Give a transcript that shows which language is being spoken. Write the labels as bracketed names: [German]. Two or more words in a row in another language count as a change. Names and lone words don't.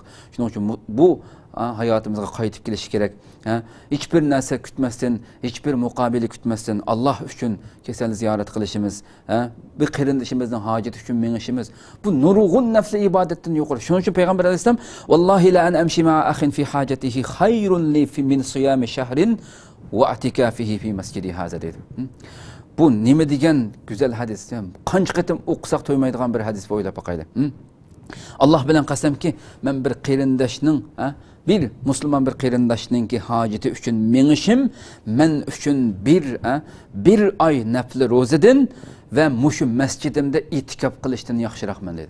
[Uzbek] Shuning uchun bu hayotimizga qaytib kelishi kerak. Hech bir narsa kutmasdan, hech bir muqobili kutmasdan Alloh uchun kasal ziyorat qilishimiz, bir qarindishimizning hojati uchun mengishimiz bu nurg'un nafli ibodatdan yuqori. Shuning uchun payg'ambar alayhisalom [Arabic] والله لأن أمشي مع أخ في حاجته خير لي من صيام شهر واعتكافه في مسجدي هذا dedi. [Uzbek] Bu nima degan go'zal hadis. Qancha qatim o'qisak to'ymaydigan bir hadis o'ylab boqaylik. Allah bilan qasamki, men bir qarindoshning, bir musulmon bir qarindoshninki hojati uchun mengishim, men uchun bir oy nafli ro'zadan va mushu masjidimda itikof qilishdan yaxshiroqman dedi.